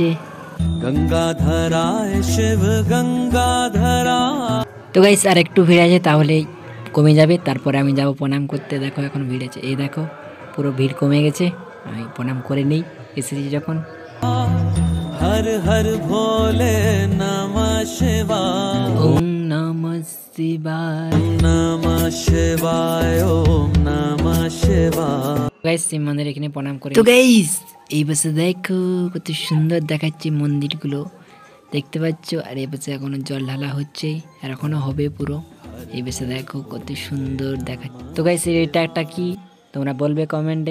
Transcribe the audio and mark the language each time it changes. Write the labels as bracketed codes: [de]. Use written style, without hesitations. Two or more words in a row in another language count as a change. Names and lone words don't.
[sa] গঙ্গাধরা শিব গঙ্গাধরা। [bn] তো গাইস আর একটু ভিড় আছে, তাহলে কমে যাবে, তারপরে আমি যাব প্রণাম করতে। দেখো এখন ভিড় আছে, এই দেখো পুরো ভিড় কমে গেছে। আমি প্রণাম করে নেই এসেছি যখন। [sa] হর হর ভোলে নমঃ শিবায়, ওম নমঃ শিবায়, নমঃ শিবায়, ওম নমঃ শিবায়। [bn] গাইস শিব মন্দির এখানে প্রণাম করে। তো গাইস এই পাশে দেখো কত সুন্দর দেখাচ্ছে মন্দিরগুলো, দেখতে পাচ্ছ? আর এই পাশে এখনো জল ঢালা হচ্ছে, আর এখনো হবে পুরো। এই পাশে দেখো কত সুন্দর দেখাচ্ছে। তো গাইস এটা একটা কি তোমরা বলবে কমেন্টে।